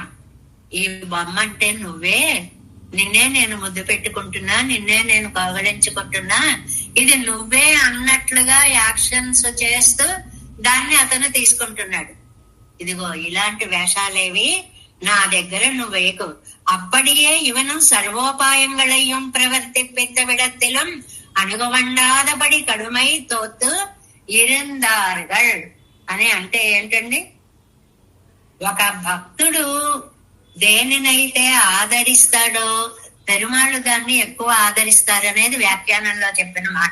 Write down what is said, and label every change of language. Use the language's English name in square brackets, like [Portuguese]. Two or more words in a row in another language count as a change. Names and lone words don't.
[Telugu] ఈ బొమ్మ అంటే నువ్వే, నిన్నే నేను ముద్దు పెట్టుకుంటున్నా, నిన్నే నేను కౌగలించుకుంటున్నా, ఇది నువ్వే అన్నట్లుగా యాక్షన్స్ చేస్తూ దాన్ని అతను తీసుకుంటున్నాడు. ఇదిగో ఇలాంటి వేషాలేవి నా దగ్గర నువ్వు వేయకు. [Tamil] அப்படியே இவனும் சர்வோபாயங்களையும் பிரவர்த்திப்பித்த விடத்திலும் அணுகவொண்ணாதபடி கடுமை தோற்று இருந்தார்கள் [Telugu] అని అంటే ఏంటండి, ఒక భక్తుడు దేనినైతే ఆదరిస్తాడో పెరుమాళ్ళు దాన్ని ఎక్కువ ఆదరిస్తారనేది వ్యాఖ్యానంలో చెప్పిన మాట.